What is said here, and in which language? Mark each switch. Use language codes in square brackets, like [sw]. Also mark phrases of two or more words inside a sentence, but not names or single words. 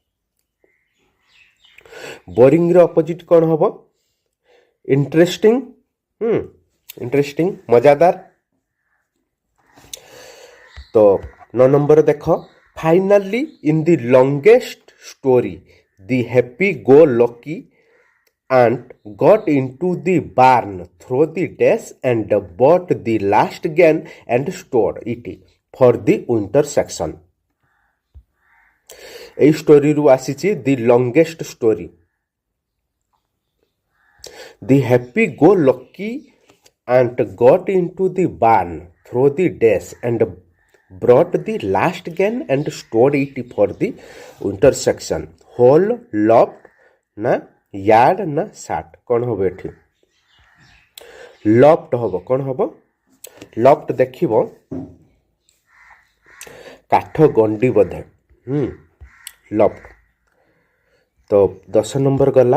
[or] ବୋରିଂର ଅପୋଜିଟ୍ କ'ଣ ହେବ? ଇଣ୍ଟରେଷ୍ଟିଂ। ଇଣ୍ଟରେଷ୍ଟିଂ, ମଜାଦାର। ତ 9 ନମ୍ବର ଦେଖ, [en] finally in the longest story the happy go lucky ant got into the barn through the dash and bought the last grain and stored it for the winter season। [or] এই ଷ୍ଟୋରିରୁ ଆସିଛି [en] the longest story. the happy go lucky ant got into the barn through the dash and brought the last grain and stored it for the winter season। [or] ହୋଲ୍, ଲଫ୍ଟ ନା ୟାର୍ଡ ନା ସାଟ୍? କ'ଣ ହେବ ଏଠି? ଲଫ୍ଟ ହେବ। କ'ଣ ହେବ? ଲଫ୍ଟ ଦେଖିବ କାଠ ଗଣ୍ଡି ବୋଧେ। ଲଫ୍ଟ। ତ 10 ନମ୍ବର ଗଲା।